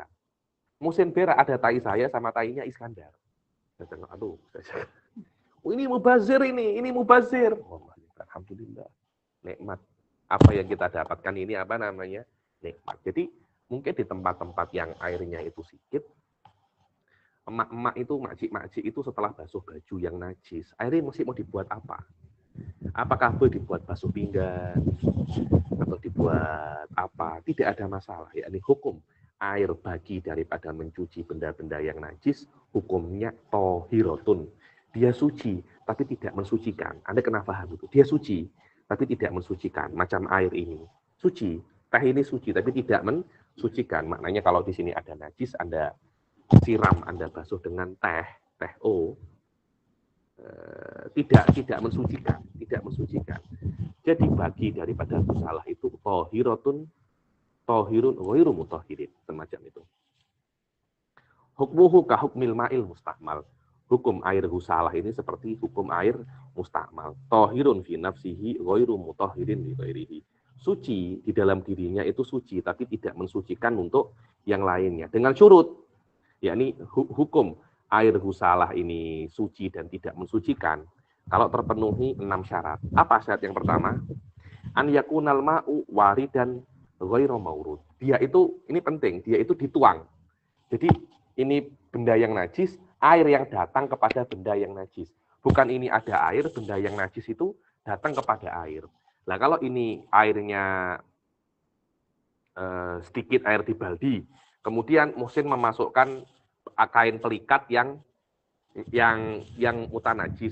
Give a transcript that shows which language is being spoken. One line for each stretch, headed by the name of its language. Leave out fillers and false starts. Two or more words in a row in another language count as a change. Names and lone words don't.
Malay: Muhsin berak, ada tai saya sama tainya Iskandar. Saya tengok, aduh. Oh, ini mubazir ini mubazir. Oh, alhamdulillah. Nikmat. Apa yang kita dapatkan ini apa namanya? Nikmat. Jadi mungkin di tempat-tempat yang airnya itu sedikit, emak-emak itu, makcik-makcik itu setelah basuh baju yang najis, airnya mesti mau dibuat apa? Apakah boleh dibuat basuh pinggan atau dibuat apa? Tidak ada masalah. Yakni hukum air bagi daripada mencuci benda-benda yang najis, hukumnya tohirotun. Dia suci, tapi tidak mensucikan. Anda kena paham itu. Dia suci, tapi tidak mensucikan. Macam air ini. Suci. Teh ini suci, tapi tidak mensucikan. Maknanya kalau di sini ada najis, Anda siram, Anda basuh dengan teh O, tidak mensucikan, Jadi bagi daripada salah itu
Arabic: طاهر غير مطهر,
Malay: semacam itu.
Arabic: حكمه كحكم الماء المستعمل.
Malay: Hukum air gusalah ini seperti hukum air mustahmal.
Arabic: طاهر في نفسه غير مطهر لغيره.
Malay: Suci di dalam dirinya itu suci, tapi tidak mensucikan untuk yang lainnya. Dengan syurut, yakni hukum air gusalah ini suci dan tidak mensucikan kalau terpenuhi 6 syarat. Apa syarat yang pertama?
Arabic: أن يكون الماء واردا غير مورود.
Malay: Dia itu, ini penting, dia itu dituang. Jadi ini benda yang najis, air yang datang kepada benda yang najis. Bukan ini ada air, benda yang najis itu datang kepada air. Nah kalau ini airnya sedikit air di baldi, kemudian Muhsin memasukkan kain pelikat yang mutanajis.